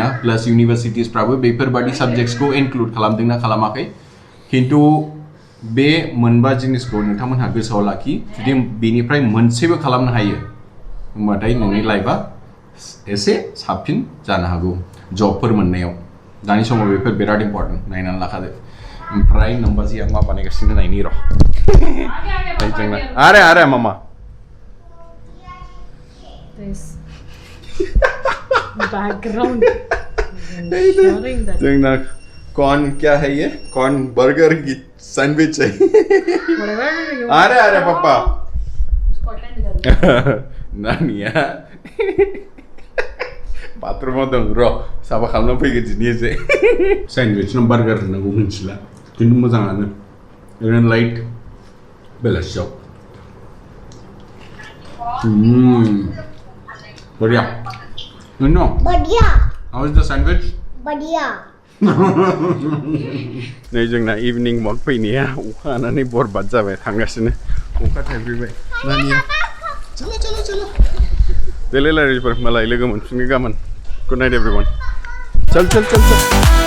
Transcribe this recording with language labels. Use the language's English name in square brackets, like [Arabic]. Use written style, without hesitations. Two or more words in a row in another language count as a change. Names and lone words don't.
[Bodo] प्लास इउनिभार्सिटिसफ्राबो बेफोरबायदि साबजेक्ट्सखौ इनक्लुड खालामदोंना खालामाखै खिन्थु बे मोनबा जिनिसखौ नोंथांमोनहा गोसोआव लाखि जुदि बेनिफ्राय मोनसेबो खालामनो हायो होमबाथाय नोंनि लाइफआ एसे साबसिन जानो हागौ जबफोर मोननायाव दानि समाव बेफोर बिराद इम्पर्टेन्ट नायनानै लाखादो ओमफ्राय नम्बाजिया मा बानायगासिनो नायनि र' आरे मामा [English] बैकग्राउंड [Bodo] जोंना [Hindi] कॉर्न क्या है ये कॉर्न बर्गर की सैंडविच है अरे पापा [Bodo] नानिया बाथरूमाव दं र' साफा खालामना फैगोन दिनै एसे सैंडविच ना बार्गार होननांगौ मिन्थिला खिन्थु मोजाङानो ओरैनो लाइट बेलासियाव बढ़िया नो [Hindi] बढ़िया. [English] how is the sandwich [Hindi] बढ़िया. [Bodo] नै जोंना इभिनिं वाक फैनाया अखा हानानै बरबाद जाबाय थांगासिनो अखा थाइफ्रिबाय नानिया चलो देलाय लारिफोर मालाय लोगो मोनफिनगोन गाबोन [English] good night everyone [Bodo] चल